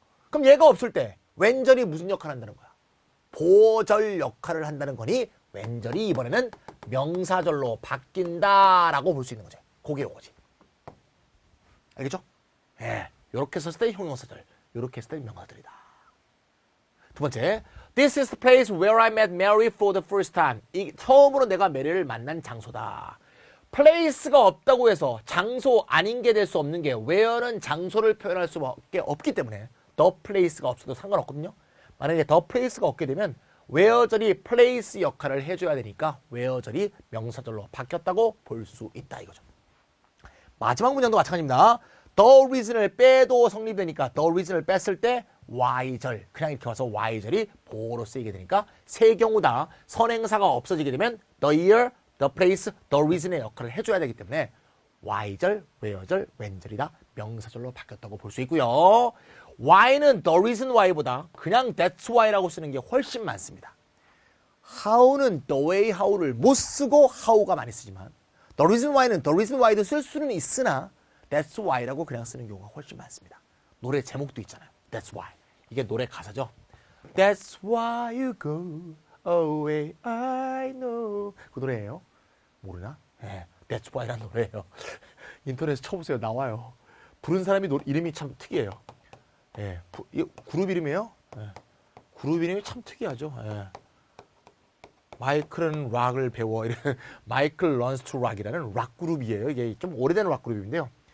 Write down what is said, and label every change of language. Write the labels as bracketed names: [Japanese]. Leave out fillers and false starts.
[Korean] 그럼 얘가 없을 때 왼절이 무슨 역할을 한다는 거야? 보절 역할을 한다는 거니 왼절이 이번에는 명사절로 바뀐다라고 볼 수 있는 거지. 그게 요거지. 알겠죠? 예, 이렇게 썼을 때 형용사들, 이렇게 했을 때 명사들이다. 두 번째, [English] This is the place where I met Mary for the first time. [Korean] 이 처음으로 내가 메리를 만난 장소다. place가 없다고 해서 장소 아닌 게 될 수 없는 게 where는 장소를 표현할 수밖에 없기 때문에 the place가 없어도 상관없거든요. 만약에 the place가 없게 되면 where절이 place 역할을 해줘야 되니까 where절이 명사절로 바뀌었다고 볼 수 있다 이거죠. 마지막 문장도 마찬가지입니다. the reason을 빼도 성립되니까 the reason을 뺐을 때 Y절. 그냥 이렇게 와서 Y절이 보어로 쓰이게 되니까 세 경우 다 선행사가 없어지게 되면 the year, the place, the reason의 역할을 해줘야 되기 때문에 Y절, where절, when절이 다 명사절로 바뀌었다고 볼 수 있고요. Why는 the reason why보다 그냥 that's why라고 쓰는 게 훨씬 많습니다. How는 the way how를 못 쓰고 how가 많이 쓰지만 the reason why는 the reason why도 쓸 수는 있으나 that's why라고 그냥 쓰는 경우가 훨씬 많습니다. 노래 제목도 있잖아요. That's why. 이게 노래 가사죠. [English] That's why you go away, I know. [Korean] 그 노래예요. 모르나? 네, That's why라는 노래예요. 인터넷에 쳐보세요. 나와요. 부른 사람이 이름이 참 특이해요. 네, 그룹 이름이에요. 네, 그룹 이름이 참 특이하죠. 네. 마이클은 락을 배워. 마이클 런스 투 락이라는 락 그룹이에요. 이게 좀 오래된 락 그룹인데요.